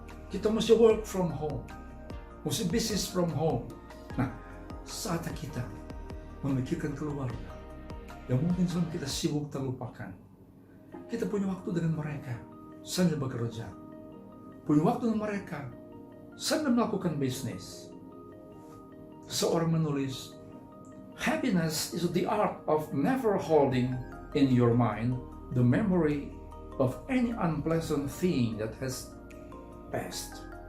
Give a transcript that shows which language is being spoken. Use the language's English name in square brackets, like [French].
[Indonesian] Kita mesti [English] work from home, [Indonesian] mesti [English] business from home. [Indonesian] Nah, saatnya kita memikirkan keluarga yang mungkin selama kita sibuk terlupakan. Kita punya waktu dengan mereka sambil bekerja, punya waktu dengan mereka sambil melakukan bisnis. Seorang menulis, [English] happiness is the art of never holding in your mind the memory of any unpleasant thing that has passed.